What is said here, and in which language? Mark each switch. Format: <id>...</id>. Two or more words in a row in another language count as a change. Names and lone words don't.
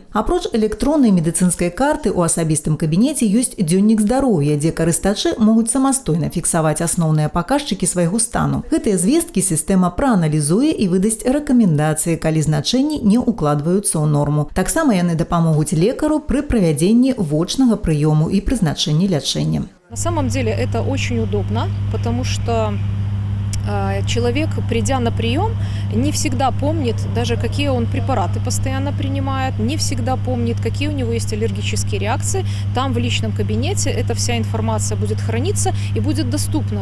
<be>Апроч электроннай медыцынскай карты у асабістым кабінеце ёсць дзённік здароўя, дзе карыстачы могуць самастойна фіксаваць асноўныя паказчыкі свайго стану. Гэтыя звесткі сістэма прааналізуе і выдасць рэкамендацыі, калі значэнні не укладваюцца ў норму. Таксама яны дапамогуць лекару пры правядзенні вочнага прыёму і прызначэнні лячэння.</be> <ru>На самом деле это очень удобно, потому что человек, придя на прием, не всегда помнит даже, какие он препараты постоянно принимает, не всегда помнит, какие у него есть аллергические реакции. Там в личном кабинете эта вся информация будет храниться и будет доступна.</ru>